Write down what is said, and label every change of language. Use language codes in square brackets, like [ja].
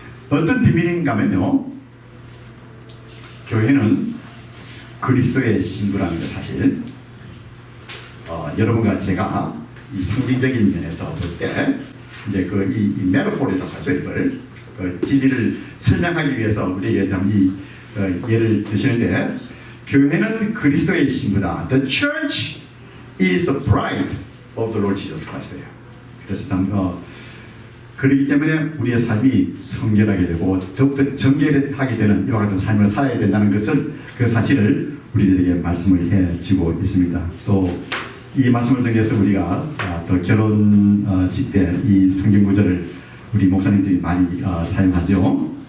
[ko] 어떤 비밀인가 하면요, 교회는 그리스도의 신부라는 것 사실, 여러분과 제가 이 상징적인 면에서 볼 때 이제 이 메타포라고 하죠. 이걸 진리를 설명하기 위해서 우리에게 참 예를 드시는데, 교회는 그리스도의 신부다. [en] The church is the bride of the Lord Jesus Christ예요. [ko] 그래서 참 그렇기 때문에 우리의 삶이 성결하게 되고 더욱더 정결하게 되는 이와 같은 삶을 살아야 된다는 것을, 그 사실을 우리들에게 말씀을 해주고 있습니다. 또 이 말씀을 통해서 우리가 또 결혼식 때 이 성경 구절을 우리 목사님들이 많이 사용하죠.